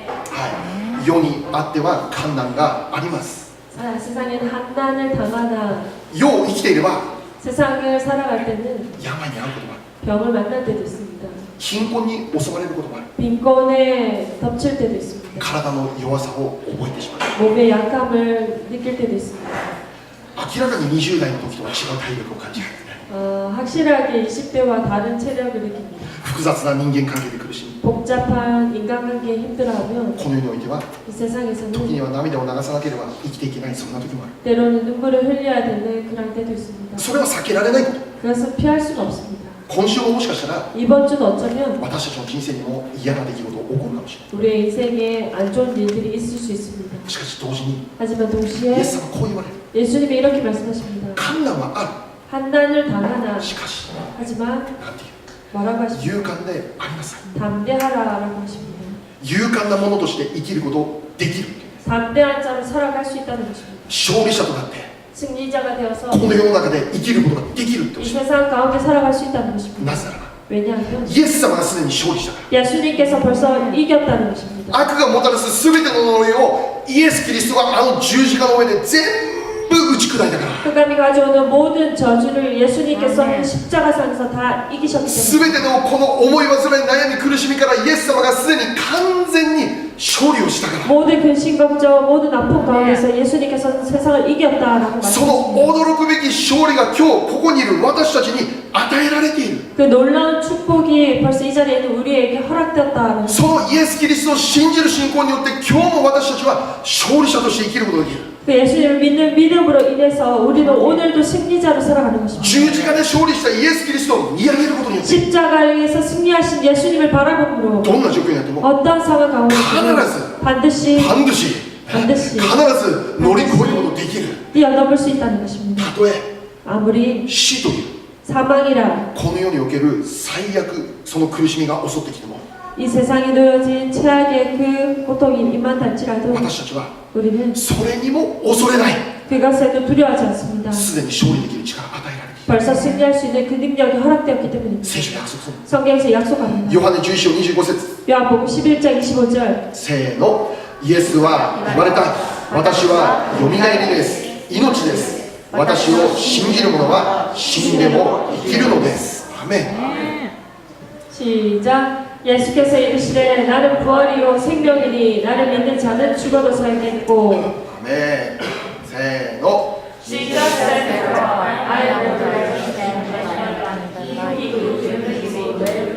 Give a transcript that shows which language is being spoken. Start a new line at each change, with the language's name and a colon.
Japanese: はい、世にあっては困難があります。
Korean: 세상에는 한난을 당하나
Japanese: 世を生きていれば
Korean: 세상을 살아갈 때는
Japanese: 病に遭うこともある。
Korean: 병을 만날 때도 있습니다.
Japanese: 貧困に襲われることもある。
Korean: 빈곤에 덮칠 때도 있습니다.
Japanese: 体の弱さを覚えてしまう。
Korean: 몸의 약함을 느낄 때도 있습니다.
Japanese: 明らかに20代の時とは違う体力を感じる。
Korean: 확실하게 20대와 다른 체력을 느낍니다.
Japanese: 複雑な人間関係で苦しみ、
Korean: 복잡한 인간관계에 힘들어하면
Japanese: この世においては
Korean: 이
Japanese: 時
Korean: 세상에서는
Japanese: には涙を流さなければ生きていけない、そんな時もある。
Korean: 때로는 눈물을 흘려야 되는 그런 때도 있습니다.
Japanese: それは避けられないこと。
Korean: 그것은 피할 수가 없습니다.
Japanese: 今週ももしかしたら
Korean: 이번 주는 어쩌면
Japanese: 私たちの人生にも嫌な出来事が起こるかもしれない。
Korean: 우리의 인생에 안 좋은 일들이 있을 수 있습니다.
Japanese: しかし同時に
Korean: 하지만
Japanese: イ
Korean: 동시에
Japanese: エス様はこう言われる。
Korean: 예수님이 이렇게 말씀하십니다.
Japanese: 困難はあ
Korean: 한난을 당하나
Japanese: る。しかし、
Korean: 하지만
Japanese: なんていう
Korean: 뭐라고 하십니까?
Japanese: 勇敢でありなさい。
Korean: 담대하라라고 하십니다.
Japanese: 勇敢なものとして生きることできる。
Korean: 담대한 자로 살아갈 수 있다는 것입니다.
Japanese: 勝利者となって
Korean: 승리자가 되어서
Japanese: この世の中で生きることができるっておっ
Korean: 이
Japanese: しゃる。
Korean: 세상 가운데 살아갈 수 있다는 것입니다.
Japanese: なぜならば
Korean: 왜냐하면
Japanese: イエス様がすでに勝利したか
Korean: 예수님께서 벌써 이겼다는 것입니다.
Japanese: ら。悪がもたらす全ての呪いをイエス・キリストがあの十字架の上で全部打ち砕いたから。
Korean: 흑암이 가져오는 모든 저주를 예수님께서 그 십자가상에서 다 이기셨기 때문에
Japanese: 全てのこの思い煩い悩み苦しみからイエス様がすでに完全に勝利をしたから。
Korean: 모든 근심 걱정 모든 아픔 가운데서 예수님께서는 세상을 이겼다라고
Japanese: その
Korean: 말씀하십니다.
Japanese: 驚くべき勝利が今日ここにいる私たちに与えられている。
Korean: 그 놀라운 축복이 벌써 이 자리에 있는 우리에게 허락되었다는
Japanese: そのイエス・キリストを信じる信仰によって今日も私たちは勝利者として生きることができる。
Korean: 그 예수님을 믿는 믿음으로 인해서 우리는 오늘도 승리자로 살아가는 것입니다.
Japanese: 十字架で勝利したイエス・キリストを見上げることによって
Korean: 십자가에서 승리하신 예수님을 바라봄으로
Japanese: どんな状況になっても
Korean: 어떤 상황 가운데서 반드시
Japanese: 必ず乗り越えることができる。
Korean: 뛰어넘을 수 있다는 것입니다.
Japanese: たとえ
Korean: 아무리
Japanese: 死という
Korean: 사망이라
Japanese: この世における最悪その苦しみが襲ってきても
Korean: 이 세상에 놓여진 최악의 그 고통이 임한할지라도
Japanese: 私たちは
Korean: 우리는
Japanese: それにも恐れない。
Korean: 그것에도 두려워하지 않습니다.
Japanese: すでに勝利できる力が与えられている。
Korean: 벌써 승리할 수 있는 그 능력이 허락되었기 때문입니다.
Japanese: 聖書で約束する。
Korean: 성경에서 약속합니다.
Japanese: ヨハネ11章25節
Korean: 요한복음 11장 25절
Japanese: せーの。イエスは言われた。私はよみがえりです。命です。私を信じる者は死んでも生きるのです。アメン。
Korean: 시작. 예수께서 이르시되 나는 부활이요 생명이니 나를 믿는 자는 죽어도 살겠고
Japanese: アメン。せーの。
English: Jesus said, I am the resurrection and he who believes in me.